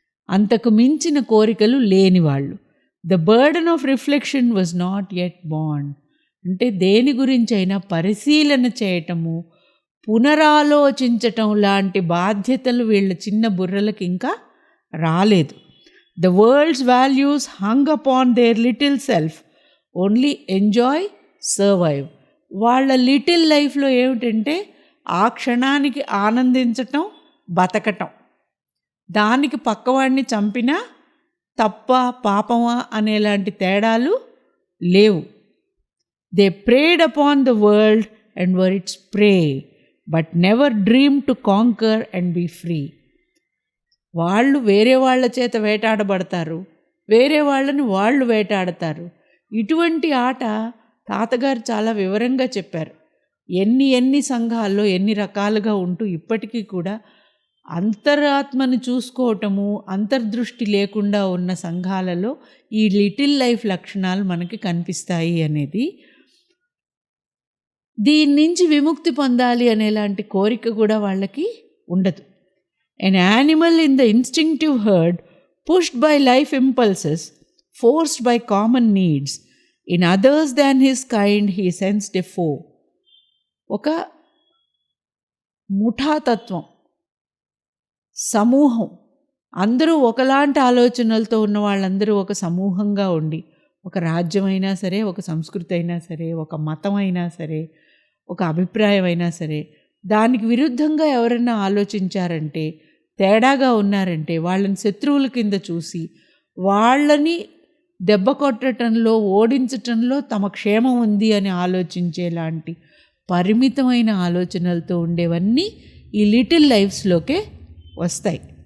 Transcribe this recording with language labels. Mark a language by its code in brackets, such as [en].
[te] అంతకు మించిన కోరికలు లేనివాళ్ళు. [en] The burden of reflection was not yet born. [te] అంటే దేని గురించైనా పరిశీలన చేయటము, పునరాలోచించటం లాంటి బాధ్యతలు వీళ్ళ చిన్న బుర్రలకు ఇంకా రాలేదు. [en] The world's values hung upon their little self, only enjoy, survive. [te] వాళ్ళ లిటిల్ లైఫ్లో ఏమిటంటే ఆ క్షణానికి ఆనందించటం, బతకటం, దానికి పక్కవాడిని చంపినా తప్ప పాపమా అనేలాంటి తేడాలు లేవు. [en] They prayed upon the world and were its prey, but never dream to conquer and be free. [te] వాళ్ళు వేరే వాళ్ళ చేత వేటాడబడతారు, వేరే వాళ్ళని వాళ్ళు వేటాడతారు. ఇటువంటి ఆట తాతగారు చాలా వివరంగా చెప్పారు. ఎన్ని సంఘాల్లో ఎన్ని రకాలుగా ఉంటూ ఇప్పటికీ కూడా అంతరాత్మను చూసుకోవటము, అంతర్దృష్టి లేకుండా ఉన్న సంఘాలలో ఈ లిటిల్ లైఫ్ లక్షణాలు మనకి కనిపిస్తాయి అనేది. దీని నుంచి విముక్తి పొందాలి అనేలాంటి కోరిక కూడా వాళ్ళకి ఉండదు. [en] An animal in the instinctive herd, pushed by life impulses, forced by common needs, in others than his kind he sensed a foe. [te] ఒక ముఠాతత్వం, సమూహం, అందరూ ఒకలాంటి ఆలోచనలతో ఉన్న వాళ్ళందరూ ఒక సమూహంగా ఉండి, ఒక రాజ్యమైనా సరే, ఒక సంస్కృతి అయినా సరే, ఒక మతం అయినా సరే, ఒక అభిప్రాయం అయినా సరే, దానికి విరుద్ధంగా ఎవరైనా ఆలోచించారంటే, తేడాగా ఉన్నారంటే వాళ్ళని శత్రువుల కింద చూసి వాళ్ళని దెబ్బ కొట్టడంలో, ఓడించటంలో తమ క్షేమం ఉంది అని ఆలోచించేలాంటి పరిమితమైన ఆలోచనలతో ఉండేవన్నీ ఈ లిటిల్ లైఫ్స్లోకే వస్తాయి.